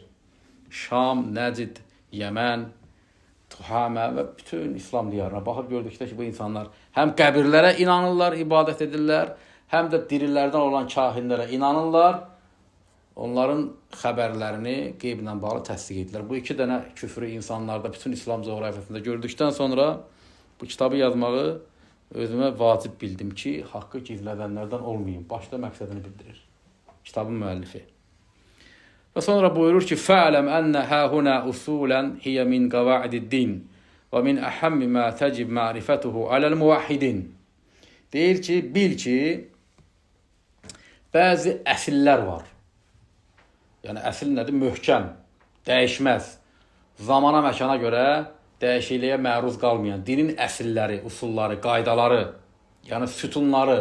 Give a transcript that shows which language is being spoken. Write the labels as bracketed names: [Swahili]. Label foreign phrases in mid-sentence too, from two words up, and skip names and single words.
[Azerbaijani] Şam, Nəcd, Yəmən, Tuhamə və bütün İslam diyarına baxıb gördükdə ki, bu insanlar həm qəbirlərə inanırlar, ibadət edirlər, həm də dirilərdən olan kahinlərə inanırlar, onların xəbərlərini qeyblə bağlı təsdiq edirlər. Bu iki dənə küfrü insanlarda, bütün İslam coğrafiyasında gördükdən sonra bu kitabı yazmağı özümə vacib bildim ki, haqqı gizlədənlərdən olmayayım. Başda məqsədini bildirir kitabın müəllifi. Və sonra buyurur ki, [Arabic] فَعْلَمْ أَنَّ هَا هُنَا أُصُولًا هِيَ مِنْ قَوَاعِدِ الدِّينِ وَمِنْ أَحَمِّ مَا تَجِبْ مَعْرِفَتُهُ عَلَى الْمُوَحِّدِينَ. [Azerbaijani] Deyir ki, bil ki, bəzi əsillər var. Yəni, əsil nədir? Möhkəm, dəyişməz, zamana, məkana görə dəyişikliyə məruz qalmayan, dinin əsilləri, usulları, qaydaları, yəni sütunları.